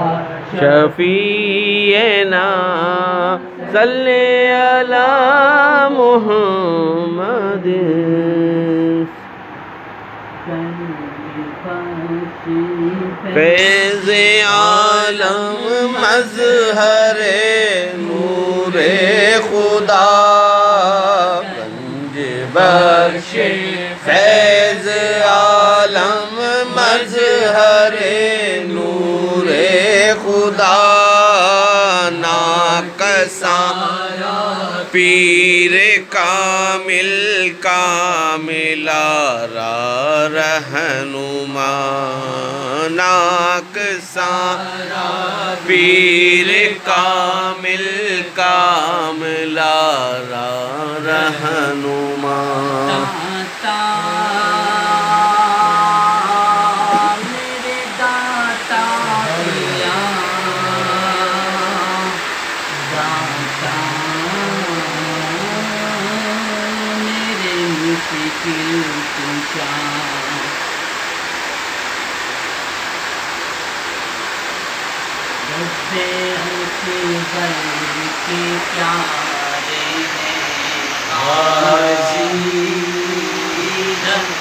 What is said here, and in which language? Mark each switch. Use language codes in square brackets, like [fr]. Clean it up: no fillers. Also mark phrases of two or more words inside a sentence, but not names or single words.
[ar] شفیعنا، صلی علی محمد۔ [fa] فیض عالم مظہر نور خدا، گنج بخش فیض عالم مظہر نور خدا، ناقصاں پیر کامل کاملا را رہنما، ناقصاں پیر کامل کاملا را رہنما۔ [ur] میرے داتا پیا، داتا میرے مشکل کشا، رب اکبر کے پیارے ہیں غازی، رب